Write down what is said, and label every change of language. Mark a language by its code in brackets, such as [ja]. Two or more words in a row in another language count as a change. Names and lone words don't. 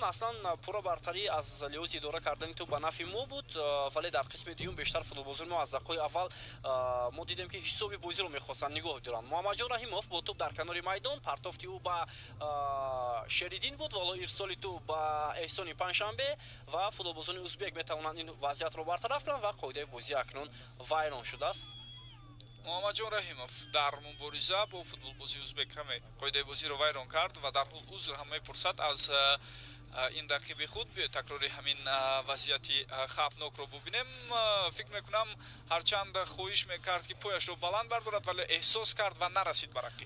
[fa] اصلا پورا برتری از لحاظ اداره کردن تو به نفع ما بود، ولی در قسم دوم بیشتر فوتبالبازان ما از دقایق اول ما دیدیم که حسابی بازی رو میخواستن نگاه دارن. محمد جان رحیمov با توپ در کنار میدان پرتافتی او با شریدین بود، ولی ارسالی تو با احسان پنجشنبه و فوتبالبازان ازبک میتوانند این وضعیت رو برطرف کنند و قاعده بازی اکنون ویران شده است. [tg] муҳаммаҷон раҳимов дар мубориза бо футболбози ӯзбек ҳаме қоидаи бозиро вайрон кард ва дарҳол узр ҳам мепурсад аз ин рақиби худ биёед такрори ҳамин вазъияти хавфнокро бубинем. фикр мекунам ҳарчанд хоҳиш мекард ки пояшро баланд бардорад вале эҳсос кард ва нарасид ба рақиб.